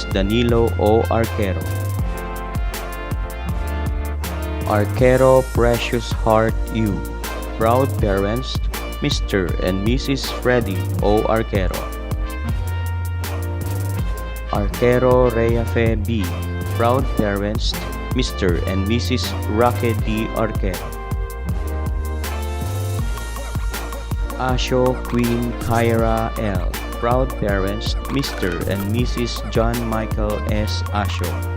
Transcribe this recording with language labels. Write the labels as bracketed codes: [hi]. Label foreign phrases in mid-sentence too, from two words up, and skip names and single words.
[en] Danilo O. Arquero. Arquero Precious Heart U. Proud parents, Mr. and Mrs. Freddy O. Arquero. Arquero Reafe B. Proud parents, Mr. and Mrs. Raque D. Arquero. Asho Queen Kyra L. Proud parents, Mr. and Mrs. John Michael S. Asho.